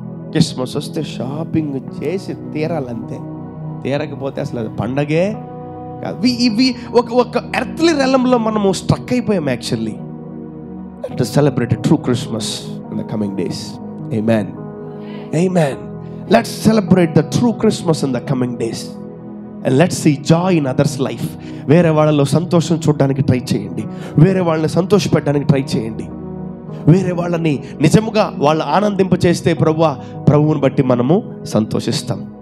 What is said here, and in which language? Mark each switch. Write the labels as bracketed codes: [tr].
[te] Christmas వస్తే shopping చేసి తీరాలంతే, తీరకపోతే అసలు అది పండగే కాదు. ఇవి ఒక ఎర్త్లీ రెలంలో మనము స్ట్రక్ అయిపోయాం. [en] Actually to celebrate true Christmas in the coming days. Amen, amen. Let's celebrate the true Christmas in the coming days. And let's see joy in others' life. [te] వేరే వాళ్ళలో సంతోషం చూడడానికి ట్రై చేయండి, వేరే వాళ్ళని సంతోషపెట్టడానికి ట్రై చేయండి, వేరే వాళ్ళని నిజముగా వాళ్ళ ఆనందింపచేస్తే ప్రభువుని బట్టి మనము సంతోషిస్తాం.